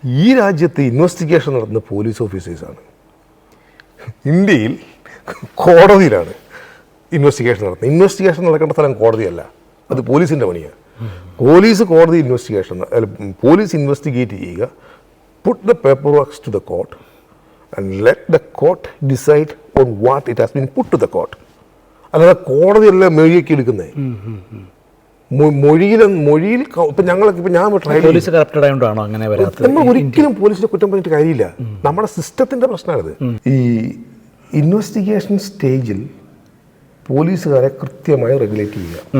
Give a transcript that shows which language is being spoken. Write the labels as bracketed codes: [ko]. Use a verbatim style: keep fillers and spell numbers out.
[ml] ഈ രാജ്യത്ത് ഇൻവെസ്റ്റിഗേഷൻ നടത്തുന്ന പോലീസ് ഓഫീസേഴ്സാണ്. ഇന്ത്യയിൽ കോടതിയിലാണ് ഇൻവെസ്റ്റിഗേഷൻ നടത്തുന്നത്. ഇൻവെസ്റ്റിഗേഷൻ നടക്കേണ്ട സ്ഥലം കോടതിയല്ല, അത് പോലീസിൻ്റെ പണിയാണ്. പോലീസ് കോടതി ഇൻവെസ്റ്റിഗേഷൻ പോലീസ് ഇൻവെസ്റ്റിഗേറ്റ് ചെയ്യുക. [en] put the paperwork to the court and let the court decide on what it has been put to the court. [ml] അല്ലാതെ കോടതിയല്ല മൊഴിയൊക്കെ എടുക്കുന്നത്. മൊഴിയിൽ മൊഴിയിൽ ക- ഇപ്പം ഞങ്ങളൊക്കെ ഇപ്പം ഞാൻ ട്രയൽ പോലീസ് കറപ്റ്റഡ് ആയതുകൊണ്ടാണോ അങ്ങനെ വരാത്തത്? നമ്മൾ ഒരിക്കലും പോലീസിനെ കുറ്റം പറഞ്ഞിട്ട് കാര്യമില്ല. നമ്മുടെ സിസ്റ്റത്തിൻ്റെ പ്രശ്നമാണിത്. ഈ ഇൻവെസ്റ്റിഗേഷൻ സ്റ്റേജിൽ പോലീസുകാരെ കൃത്യമായി റെഗുലേറ്റ് ചെയ്യുക.